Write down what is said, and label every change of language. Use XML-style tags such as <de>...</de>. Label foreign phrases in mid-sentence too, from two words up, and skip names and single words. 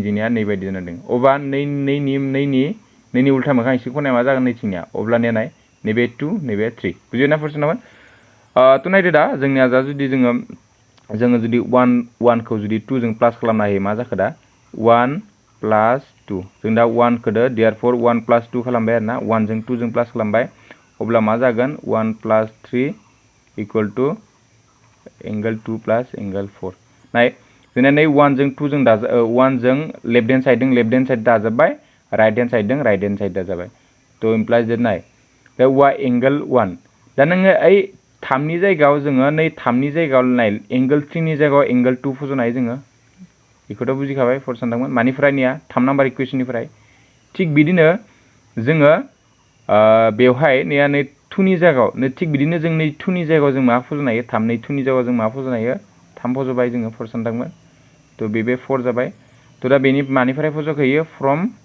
<brx>जोंनिया नैबायदि जाना दङ अब्ला नैनि उल्था मोखां इसिं खनाया मा जागोन नैथिंनिया अब्लानिया नाय नैबे 2 नैबे 3 बुजिना फरसनामोन थ' नायदो दा जोंनिया दा जुदि जोङो जुदि 1 खौ जुदि 2 जों प्लास खालामनो हायो मा जाखो दा 1 प्लास 2 जों दा 1 खोदो देयारफोर 1 प्लास 2 खालामबाय आरोना 1 जों 2 जों प्लास खालामबाय अब्ला मा जागोन 1 प्लास 3</brx> <en>equal to angle</en> <brx>2</brx> <en>plus angle</en> <brx>4 नाय जोंना नै 1 जों 2 जों 1 जों</brx> <en>left hand side</en> <brx>दाजाबबाय</brx> <en>right hand side</en> <brx>दाजाबाय तो</brx> <en>implies that</en> <brx>नाय दा एंगल 1 दा नोङो ओइ 3 नि जायगायाव जोङो नै 3 नि जायगायाव नाय एंगल 3 नि जायगायाव एंगल 2 फज'नो हायो जोङो बेखौथ' बुजिखाबाय फर सानदोंमोन मानिफ्रायनिया 3 नाम्बार इकुवेशननिफ्राय थिग बिदिनो जोङो बेवहाय नैया नै 2 नि जायगायाव नै थिग बिदिनो जों नै 2 नि जायगायाव जों मा फज'नो हायो 3 नै 2 नि जायगायाव जों मा फज'नो हायो 3 फज'बाय जोङो फर सानदोंमोन तो बे 4 जाबाय तो दा बेनि मानिफ्राय फज'खयो फ्रम</brx>